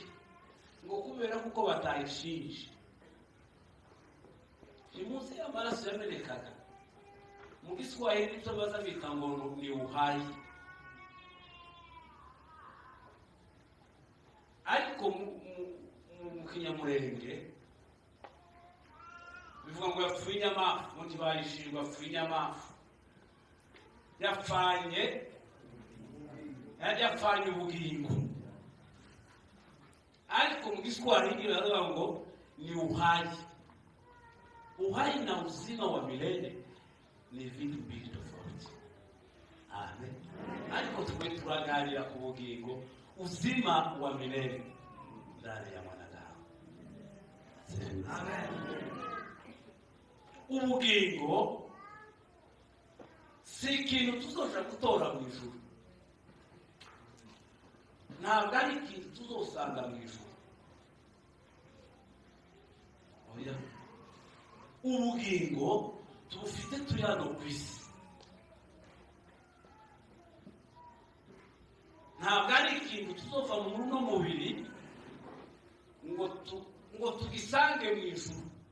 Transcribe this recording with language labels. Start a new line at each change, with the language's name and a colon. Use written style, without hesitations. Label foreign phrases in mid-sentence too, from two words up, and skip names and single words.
Kinyarwanda: Ngo kubera kuko batayishinje. Imunsi y'amaraso yamenekaga mu Giswahili nicyo baza bita ngo
Swahili: ni uhai,
Kinyarwanda: ariko mu kinyamurenge bivuga ngo yapfuye inyamafu, ngo ntibayishinje yapfuye inyamafu, yapfanye ubugingo. Ariko mu Giswahili baravuga ngo
Swahili: ni uhai. Uhai na uzima wa milele ni vitu mbili tofauti.
Kinyarwanda: Amen. Ariko turaganira ku bugingo,
Swahili: uzima wa milele ndani ya mwanadamu. Amen.
Kinyarwanda: Ubugingo si ikintu tuzoja gutora mu ijuru, ntabwo ari ikintu tuzosanga mu ijuru. Oya, ubugingo tubufite turi hano ku isi, ntabwo ari ikintu tuzova mu runo mubiri ngo tugisange mu ijuru.